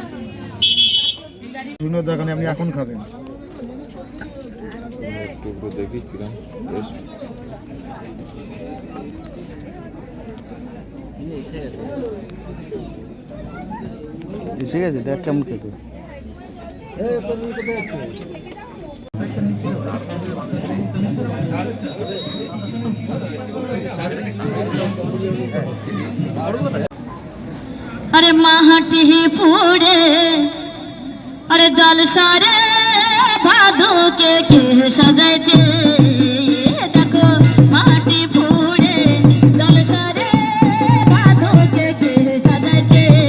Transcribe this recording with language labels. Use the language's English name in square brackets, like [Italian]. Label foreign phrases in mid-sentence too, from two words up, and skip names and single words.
[Bangla] শুনো দোকানে আপনি এখন খাবেন। দেখি কিরম এসে গেছে, দেখ কেমন খেতে। [Bhojpuri] अरे माटी फोड़े अरे जल सारे भादो के सजाए देखो माटी फोड़े जल सारे भादो के सजाए